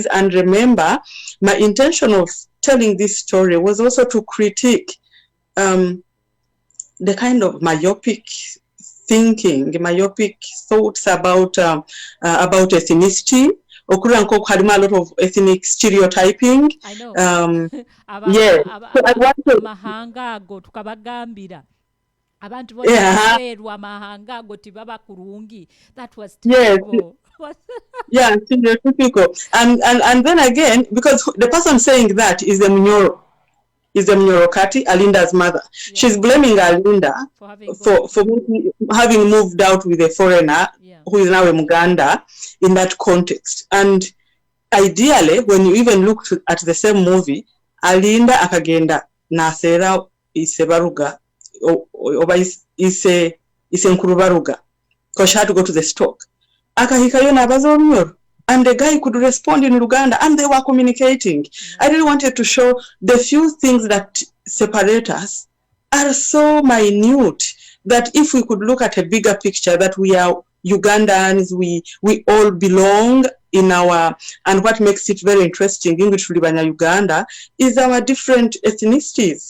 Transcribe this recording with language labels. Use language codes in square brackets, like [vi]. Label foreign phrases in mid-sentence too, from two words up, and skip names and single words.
[en] And remember, my intention of telling this story was also to critique the kind of myopic thinking, myopic thoughts about ethnicity. [nyo] Okuranko harima [en] a lot of ethnic stereotyping. I know. Yeah. So I want to. [nyo] Mahanga ago tukabagambira. Abantu bonaserwa mahanga ago tibaba kurungi. [en] That was terrible. Yeah, stereotypical. And then again, because the person saying that is the Bunyoro. Is the Bunyoro Kati, Alinda's mother. Yeah. She's blaming Alinda for having moved out with a foreigner who is now a Muganda in that context. And ideally, when you even look at the same movie, [nyo] Alinda akagenda nasera isebaruga oba ise nkurubaruga, [en] because she had to go to the stock. [nyo] Akahikayo nabaza Bunyoro. [en] And the guy could respond in Luganda, and they were communicating. I really wanted to show the few things that separate us are so minute that if we could look at a bigger picture, that we are Ugandans, we all belong in our, and what makes it very interesting, English Libanya Uganda, is our different ethnicities.